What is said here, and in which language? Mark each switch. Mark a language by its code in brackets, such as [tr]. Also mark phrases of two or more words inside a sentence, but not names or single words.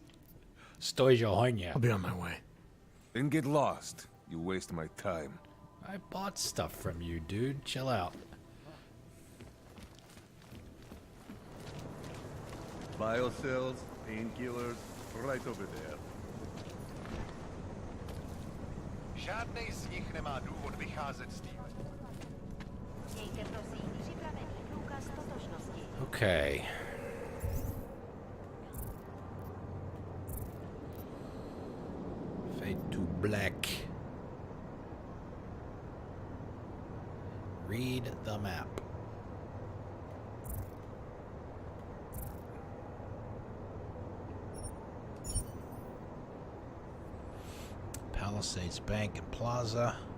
[en] Stoja I'll be on my way. Then get lost. You waste my time. I bought stuff from you, dude. Chill out. Biocells, painkillers, right over there. [cs] Žádnej z nich nemá důvod vycházet z týmu. Mějte prosím připravený průkaz totožnosti. [en] Okay. Fade to black. Read the map. Palisades Bank and Plaza.